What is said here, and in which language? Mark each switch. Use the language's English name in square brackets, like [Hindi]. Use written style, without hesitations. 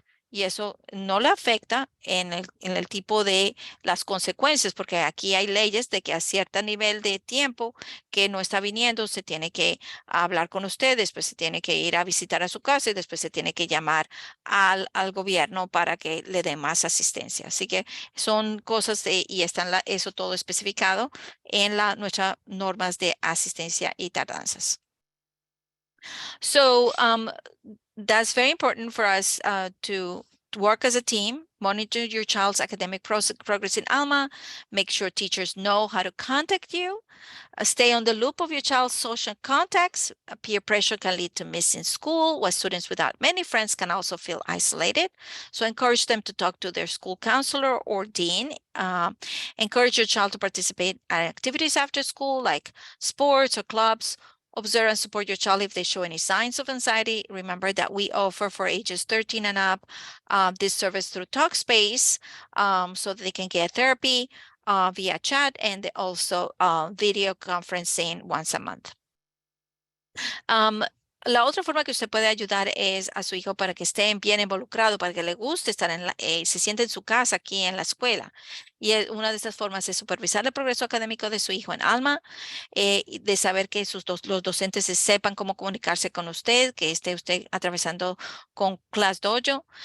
[Spanish] Y eso no le afecta en el tipo de las consecuencias, porque aquí hay leyes de que a cierto nivel de tiempo que no está viniendo, se tiene que hablar con usted, después se tiene que ir a visitar a su casa y después se tiene que llamar al gobierno para que le dé más asistencia. Así que son cosas y está eso todo especificado en nuestras normas de asistencia y tardanzas. [English] So that's very important for us to work as a team monitor your child's academic progress in Alma, make sure teachers know how to contact you. Stay on the loop of your child's social contacts. Peer pressure can lead to missing school, while students without many friends can also feel isolated. So encourage them to talk to their school counselor or dean. Encourage your child to participate in activities after school, like sports or clubs. Observe and support your child if they show any signs of anxiety. Remember that we offer for ages 13 and up this service through Talkspace so that they can get therapy via chat and also video conferencing once a month. [Spanish] La otra forma que usted puede ayudar es a su hijo para que esté bien involucrado, para que le guste estar se siente en su casa, aquí en la escuela. Y una de estas formas es supervisar el progreso académico de su hijo en Alma, de saber que los docentes sepan cómo comunicarse con usted, que esté usted atravesando con Class Dojo.